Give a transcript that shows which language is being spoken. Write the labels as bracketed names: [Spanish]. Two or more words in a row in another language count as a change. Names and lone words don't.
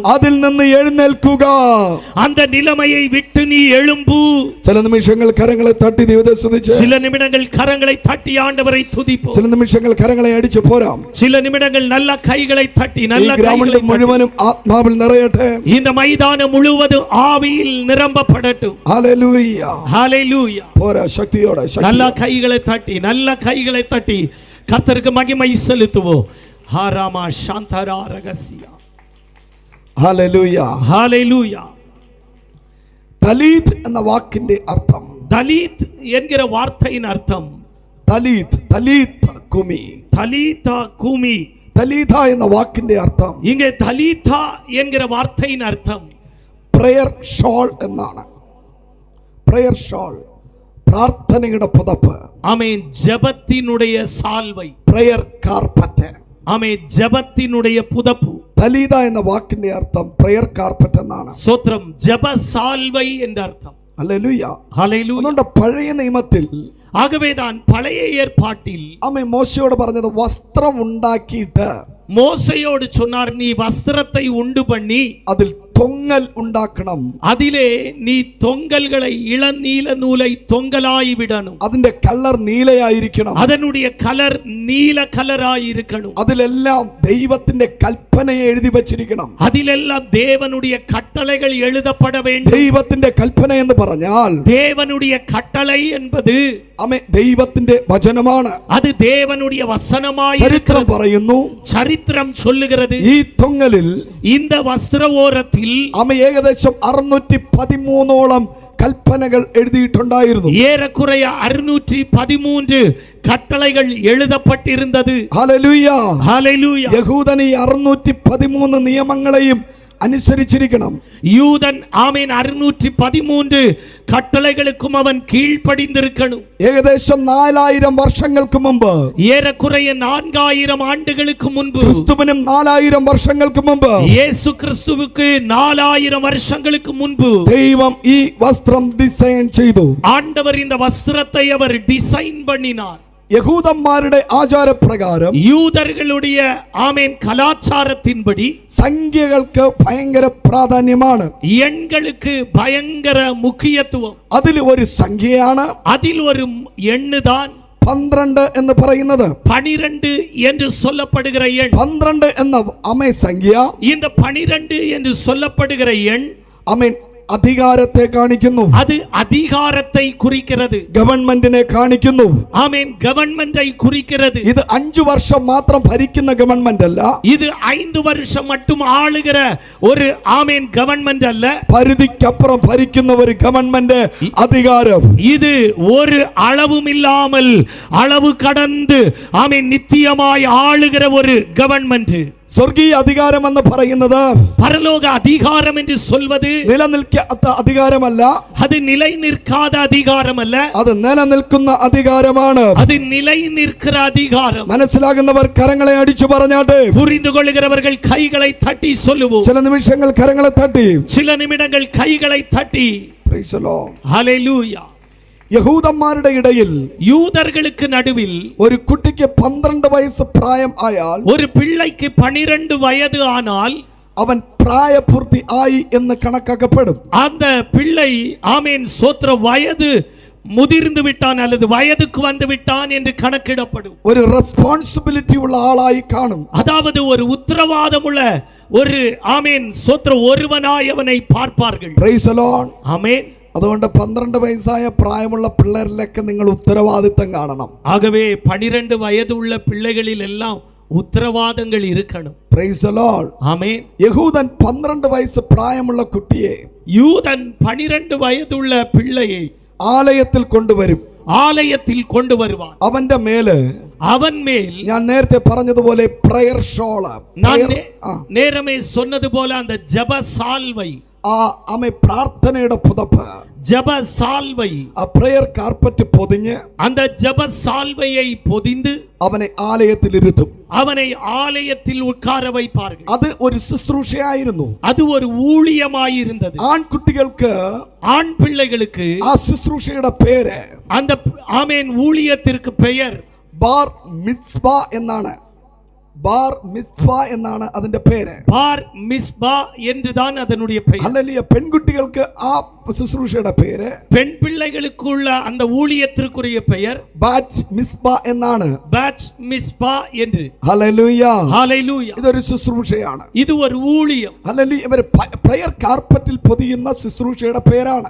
[Malayalam] അതിൽ നിന്ന് എഴുന്നേൽക്കുക. [Tamil] அந்த நிலைமையை விட்டு நீ எழும்பு. [Malayalam] ചില നിമിഷങ്ങൾ കരങ്ങളെ തട്ടി ദൈവത്തെ സ്തുതിച്ച്, [Tamil] சில நிமிடங்கள் கரங்களை தட்டி ஆண்டவரை துதிப்போம். [Malayalam] ചില നിമിഷങ്ങൾ കരങ്ങളെ അടിച്ചു പോരാം. [Tamil] சில நிமிடங்கள் நல்ல கைகளை தட்டி [Malayalam] ഈ [Tamil] நல்ல [Malayalam] ഗ്രാമം [Tamil] கைகளை [Malayalam] മുഴുവനും ആത്മാവിൽ നിറയട്ടെ. [Tamil] இந்த மைதானம் முழுவதும் ஆவியில் நிரம்பப்படட்டும். [Malayalam] ഹല്ലേലൂയ. [Tamil] ஹல்லேலூயா. [Malayalam] പോരാ, ശക്തിയോടെ [Tamil] நல்ல கைகளை தட்டி நல்ல கைகளை தட்டி கர்த்தருக்கு மகிமை செலுத்துவோம். ஹாராமா சாந்தரா ரகசியா. [Malayalam] ഹല്ലേലൂയ. [Tamil] ஹல்லேலூயா. [Malayalam] തലീത് എന്ന വാക്കിന്റെ അർത്ഥം, [Tamil] தலித் என்கிற வார்த்தையின் அர்த்தம் [Malayalam] തലീത്, തലീത് കുമി. [Tamil] தலிதா கூமி. [Malayalam] തലീത എന്ന വാക്കിന്റെ അർത്ഥം, [Tamil] இங்கே தலிதா என்கிற வார்த்தையின் அர்த்தம் [English] prayer shawl [Malayalam] എന്നാണ്. [English] prayer shawl, [Malayalam] പ്രാർത്ഥനയുടെ പുതപ്പ്. [Tamil] ஆமென். ஜெபத்தினுடைய சால்வை. [English] prayer carpet. [Tamil] ஆமென். ஜெபத்தினுடைய புதப்பு. [Malayalam] തലീത എന്ന വാക്കിന്റെ അർത്ഥം [English] prayer carpet [Malayalam] എന്നാണ്. [Tamil] சோத்ரம். ஜெப சால்வை என்ற அர்த்தம். [Malayalam] ഹല്ലേലൂയ. [Tamil] ஹல்லேலூயா. [Malayalam] അതുകൊണ്ട് പഴയ നിയമത്തിൽ [Tamil] ஆகவேதான் பழைய ஏற்பாட்டில் [Malayalam] മോശയോട് പറഞ്ഞത്, വസ്ത്രം ഉണ്ടാക്കിയിട്ട് [Tamil] மோசையோடு சொன்னார், நீ வஸ்திரத்தை உண்டு பண்ணி [Malayalam] അതിൽ തൊങ്ങൽ ഉണ്ടാക്കണം. [Tamil] அதிலே நீ தொங்கல்களை இளநீல நூலை தொங்கலாய் விடணும். [Malayalam] അതിന്റെ കളർ നീലയായിരിക്കണം. [Tamil] அதனுடைய கலர் நீல கலராய் இருக்கணும். [Malayalam] അതിലെല്ലാം ദൈവത്തിന്റെ കൽപ്പനയെ എഴുതി വച്ചിരിക്കണം. [Tamil] அதிலெல்லாம் தேவனுடைய கட்டளைகள் எழுதப்பட வேண்டும். [Malayalam] ദൈവത്തിന്റെ കൽപ്പന എന്ന് പറഞ്ഞാൽ [Tamil] தேவனுடைய கட்டளை என்பது [Malayalam] ദൈവത്തിന്റെ വചനമാണ്. [Tamil] அது தேவனுடைய வசனமாய் [Malayalam] ചരിത്രം പറയുന്നു, [Tamil] சரித்திரம் சொல்லுகிறது, [Malayalam] ഈ തൊങ്ങലിൽ [Tamil] இந்த வஸ்திர ஓரத்தில் [Malayalam] ഏകദേശം 613ഓളം കൽപ്പനകൾ എഴുതിയിട്ടുണ്ടായിരുന്നു. [Tamil] ஏறக்குறைய 613 கட்டளைகள் எழுதப்பட்டிருந்தது. [Malayalam] ഹല്ലേലൂയ. [Tamil] ஹல்லேலூயா. [Malayalam] യഹൂദൻ ഈ 613 നിയമങ്ങളെയും അനുസരിച്ചിരിക്കണം. [Tamil] யூதன் ஆமேன் 613 கட்டளைகளுக்கும் அவன் கீழ்ப்படிந்திருக்கணும். [Malayalam] ഏകദേശം 4000 വർഷങ്ങൾക്ക് മുമ്പ്, [Tamil] ஏறக்குறைய 4000 ஆண்டுகளுக்கு முன்பு, [Malayalam] ക്രിസ്തുവിനും 4000 വർഷങ്ങൾക്ക് മുമ്പ്, [Tamil] இயேசு கிறிஸ்துவுக்கு 4000 வருஷங்களுக்கு முன்பு [Malayalam] ദൈവം ഈ വസ്ത്രം ഡിസൈൻ ചെയ്തു. [Tamil] ஆண்டவர் இந்த வஸ்திரத்தை அவர் டிசைன் பண்ணினார். [Malayalam] യഹൂദന്മാരുടെ ആചാരപ്രകാരം [Tamil] யூதர்களுடைய ஆமேன் கலாச்சாரத்தின்படி [Malayalam] സംഖ്യകൾക്ക് ഭയങ്കര പ്രാധാന്യമാണ്. [Tamil] எண்களுக்கு பயங்கர முக்கியத்துவம். [Malayalam] അതിൽ ഒരു സംഖ്യയാണ്, [Tamil] அதில் ஒரு எண்ணுதான் [Malayalam] 12 എന്ന് പറയുന്നത്. [Tamil] 12 என்று சொல்லப்படுகிற எண். [Malayalam] 12 എന്ന അമേ സംഖ്യ, [Tamil] இந்த 12 என்று சொல்லப்படுகிற எண் [Malayalam] അമേൻ അധികാരത്തെ കാണിക്കുന്നു. [Tamil] அது அதிகாரத்தை குறிக்கிறது. [Malayalam] ഗവൺമെന്റിനെ കാണിക്കുന്നു. [Tamil] ஆமென், கவர்மெண்டை குறிக்கிறது. [Malayalam] ഇത് 5 വർഷം മാത്രം ഭരിക്കുന്ന ഗവൺമെന്റ് അല്ല, [Tamil] இது 5 வருஷம் மட்டும் ஆளுகிற ஒரு ஆமென் கவர்மெண்ட் அல்ல, [Malayalam] പരിധിക്കപ്പുറം ഭരിക്കുന്ന ഒരു ഗവൺമെന്റ് അധികാരം. [Tamil] இது ஒரு அளவும் இல்லாமல் அளவு கடந்து ஆமென் நித்தியமாய் ஆளுகிற ஒரு கவர்மெண்ட். [Malayalam] സ്വർഗീയ അധികാരം എന്ന് പറയുന്നത് [Tamil] பரலோக அதிகாரம் என்று சொல்வது [Malayalam] നിലനിൽക്കാത്ത അധികാരമല്ല, [Tamil] அது நிலை நிற்காத அதிகாரம் அல்ல, [Malayalam] അത് നിലനിൽക്കുന്ന അധികാരമാണ്. [Tamil] அது நிலை நிற்கிற அதிகாரம். [Malayalam] മനസ്സിലാകുന്നവർ കരങ്ങളെ അടിച്ചു പറഞ്ഞാട്ടെ. [Tamil] புரிந்து கொள்கிறவர்கள் கைகளை தட்டி சொல்லுவோம். [Malayalam] ചില നിമിഷങ്ങൾ കരങ്ങളെ തട്ടി. [Tamil] சில நிமிடங்கள் கைகளை தட்டி [English] Praise the Lord. [Tamil] ஹalleluya. [Malayalam] യഹൂദന്മാരുടെ ഇടയിൽ [Tamil] யூதர்களுக்கு நடுவில் [Malayalam] ഒരു കുട്ടിക്ക് 12 വയസ്സ് പ്രായം ആയാൽ, [Tamil] ஒரு பிள்ளைக்கு 12 வயது ஆனால் [Malayalam] അവൻ പ്രായപൂർത്തി ആയി എന്ന് കണക്കാക്കപ്പെടും. [Tamil] அந்த பிள்ளை ஆமென் சோத்திர வயது முதிர்ந்து விட்டான் அல்லது வயதுக்கு வந்து விட்டான் என்று கணக்கிடப்படும். [Malayalam] ഒരു റെസ്പോൺസിബിലിറ്റി ഉള്ള ആളായി കാണും. [Tamil] அதாவது ஒரு உத்தரவாதமுள்ள ஒரு ஆமென் சோத்திர ஒருவனாய் அவனை பார்ப்பார்கள். [English] Praise the Lord. [Tamil] ஆமென். [Malayalam] അതുകൊണ്ട് 12 വയസ്സായ പ്രായമുള്ള പിള്ളേരിലൊക്കെ നിങ്ങൾ ഉത്തരവാദിത്തം കാണണം. [Tamil] ஆகவே 12 வயது உள்ள பிள்ளைகளில் எல்லாம் உத்தரவாதங்கள் இருக்கணும். [English] Praise the Lord. [Tamil] ஆமென். [Malayalam] യഹൂദൻ 12 വയസ്സ് പ്രായമുള്ള കുട്ടിയെ [Tamil] யூதன் 12 வயதுள்ள பிள்ளையை [Malayalam] ആലയത്തിൽ കൊണ്ടുവരും. [Tamil] ஆலயத்தில் கொண்டு வருவான். [Malayalam] അവന്റെ മേല് [Tamil] அவன் மேல் [Malayalam] ഞാൻ നേരത്തെ പറഞ്ഞതുപോലെ [English] prayer shawl, [Tamil] நான் நேரமே சொன்னது போல அந்த ஜெப சால்வை, [Malayalam] ആമേ പ്രാർത്ഥനയുടെ പുതപ്പ്, [Tamil] ஜெப சால்வை, [Malayalam] ആ [English] prayer carpet [Malayalam] പൊതിഞ്ഞ് [Tamil] அந்த ஜெப சால்வையை பொதிந்து [Malayalam] അവനെ ആലയത്തിൽ ഇരുത്തും. [Tamil] அவனை ஆலயத்தில் உட்கார வைப்பார்கள். [Malayalam] അത് ഒരു ശുശ്രൂഷയായിരുന്നു. [Tamil] அது ஒரு ஊழியமாயிருந்தது. [Malayalam] ആൺകുട്ടികൾക്ക്, [Tamil] ஆண் பிள்ளைகளுக்கு [Malayalam] ആ ശുശ്രൂഷയുടെ പേര്, [Tamil] அந்த ஆமென் ஊழியத்திற்கு பெயர் [Malayalam] ബാർ മിത്സ്ബ എന്നാണ്. ബാർ മിത്സ്ബ എന്നാണ് അതിന്റെ പേര്. [Tamil] பார் மிஸ்பா என்றுதான் அதனுடைய பெயர். [Malayalam] ഹല്ലേലൂയ. പെൺകുട്ടികൾക്ക് ആ ശുശ്രൂഷയുടെ പേര്, [Tamil] பெண் பிள்ளைகளுக்குள்ள அந்த ஊழியத்திற்குரிய பெயர் [Malayalam] ബാറ്റ് മിസ്ബ എന്നാണ്. [Tamil] பேட்ச் மிஸ்பா என்று. [Malayalam] ഹല്ലേലൂയ. [Tamil] ஹalleluya. [Malayalam] ഇതൊരു ശുശ്രൂഷയാണ്. [Tamil] இது ஒரு ஊழியம். [Malayalam] ഹല്ലേലൂയ. ഇവർ [English] prayer carpet [Malayalam] പൊതിയുന്ന ശുശ്രൂഷയുടെ പേരാണ്.